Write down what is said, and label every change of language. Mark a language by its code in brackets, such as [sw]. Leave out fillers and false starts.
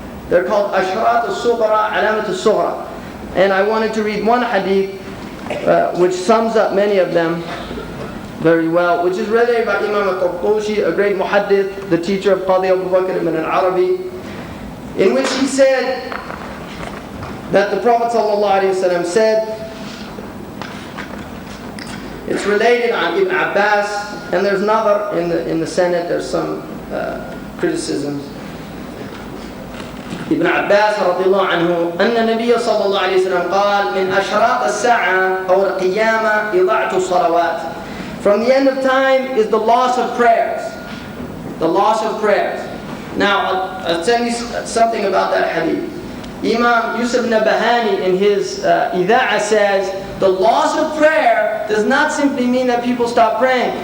[en] They're called Ashrat al-Sughra, Alamat al-Sughra. And I wanted to read one hadith which sums up many of them very well, which is related by Imam al-Qurtushi, a great muhaddith, the teacher of Qadi Abu Bakr ibn al-Arabi, in which he said that the Prophet ﷺ said, it's related on Ibn Abbas, and there's another in the Senate, there's some criticisms. [ar] Ibn Abbas رضي الله عنه أن النبي صلى الله عليه وسلم قال من أشراط الساعة أو القيامة إضاعة الصلوات. [en] from the end of time is the loss of prayers. The loss of prayers. Now, I'll tell you something about that hadith. Imam Yusuf Nabahani in his Ida'a says, the loss of prayer does not simply mean that people stop praying.